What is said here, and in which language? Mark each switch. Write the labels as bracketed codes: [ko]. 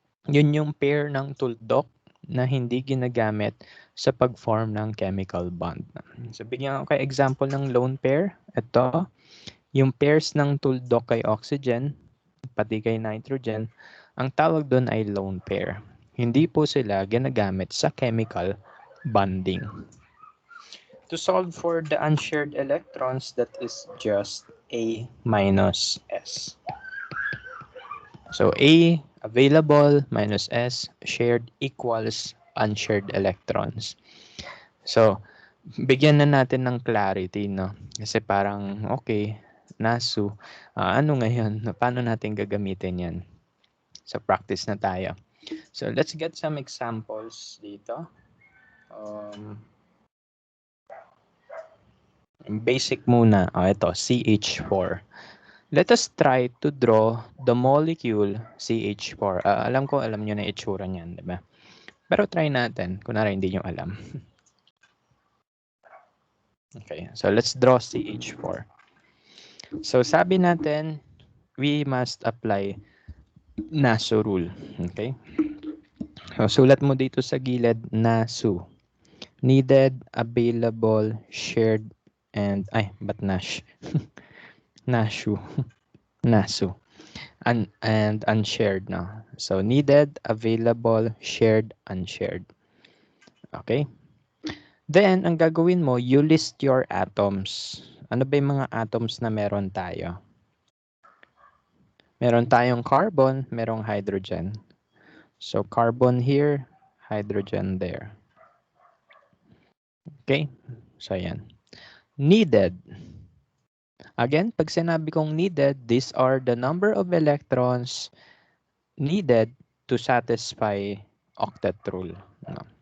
[tl] Yun yung pair ng tuldok na hindi ginagamit sa pag-form ng chemical bond. So, bigyan ko kayo example ng lone pair. Ito, yung pairs ng tuldok kay oxygen, pati kay nitrogen, ang tawag doon ay lone pair. Hindi po sila ginagamit sa chemical bonding. [en] To solve for the unshared electrons, that is just A minus S. So A available minus S shared equals unshared electrons. [tl] So, bigyan na natin ng clarity, no? Kasi parang, okay, Nasu, ano ngayon? Paano natin gagamitin yan? So, practice na tayo. [en] So, let's get some examples dito. [tl] Basic muna. Ito, CH4. [en] Let us try to draw the molecule CH4. [tl] Alam nyo na itsura niyan, di ba? Pero try natin. Kunwari, hindi nyo alam. [en] Okay, so let's draw CH4. So, [tl] sabi natin, [en] we must apply Nasu Rule. Okay? [tl] So, sulat mo dito sa gilid, Nasu. [en] Needed, available, shared, and, but Nash? Nashu. Nasu. And unshared na. So, needed, available, shared, unshared. Okay? Then, [tl] ang gagawin mo, [en] you list your atoms. [tl] Ano ba yung mga atoms na meron tayo? Meron tayong carbon, merong hydrogen. [en] So, carbon here, hydrogen there. Okay? So, yan. Needed. Again, [tl] pag sinabi kong [en] needed, these are the number of electrons needed to satisfy octet rule. No?